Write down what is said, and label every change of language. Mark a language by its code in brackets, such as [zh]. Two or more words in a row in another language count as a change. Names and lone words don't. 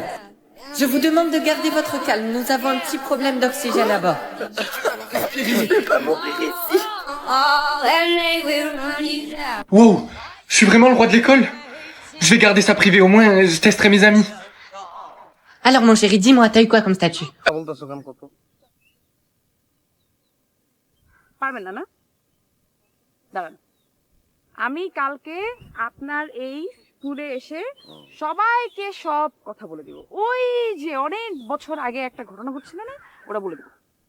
[fr] Je vous demande de garder votre calme, nous avons un petit problème d'oxygène à bord. Je vais pas mourir ici. Wow, je suis vraiment le roi de l'école? Je vais garder ça privé, au moins, je testerai mes amis. Alors mon chéri, dis-moi, t'as eu quoi comme statut? [bn] পারবেন না না দাঁড়ান আমি কালকে আপনার এই স্কুলে এসে সবাইকে সব কথা বলে দিব ওই যে অনেক বছর আগে একটা ঘটনা ঘটছিল না ওটা বলে দেব